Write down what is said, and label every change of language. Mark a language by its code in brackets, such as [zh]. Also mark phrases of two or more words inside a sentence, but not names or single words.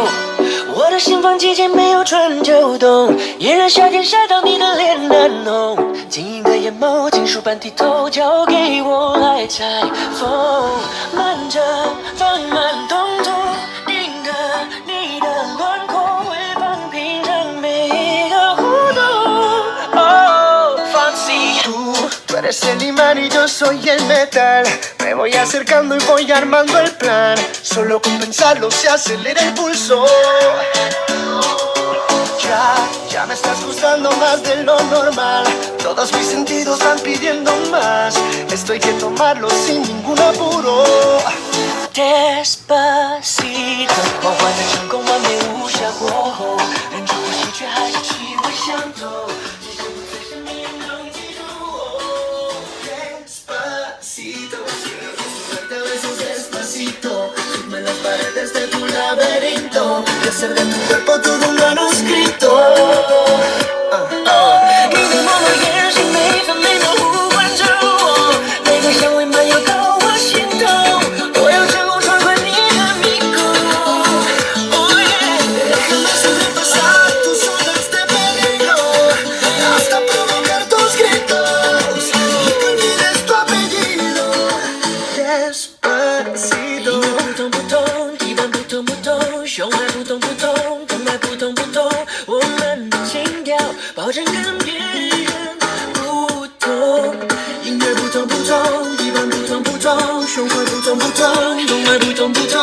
[zh] 我的心房季节没有春秋冬，炎热夏天晒到你的脸难弄，晶莹的眼眸，金属般剔透，交给我来裁缝，慢着放慢动作，定格你的轮廓，回放平常每一个互动。Oh, Foxy, [es] Tú eres el imán y yo soy el metal. Me voy acercando y voy armando el plan. Solo con pensarlo se acelera el pulso. Ya me estás gustando más de lo normal. Todos mis sentidos van pidiendo más. Esto hay que tomarlo sin ningún apuro. Despacito， [zh] 梦幻的成功，完美无瑕过后，忍住呼吸却还是气味相投，即使不在身边也能记住我。 [es] Despacito, quiero desnudarte a besos despacito. Firme las paredes de tu laberinto y hacer de tu cuerpo todo un manuscrito. [zh] 你的默默眼神每分每秒呼唤着我，每个香味漫游到我心头，我要成功闯过你的迷宫。 [en] Oh yeah， [es] Déjame sobrepasar tus zonas de peligro hasta provocar tus gritos y que olvides tu apellido. Despacito. [zh] 音乐不同不同，地板不同不同，胸怀不同不同，动脉不同不同，我们的情调保证跟别人不同。音乐不同不同，地板不同不同，胸怀不同不同，动脉不同不同。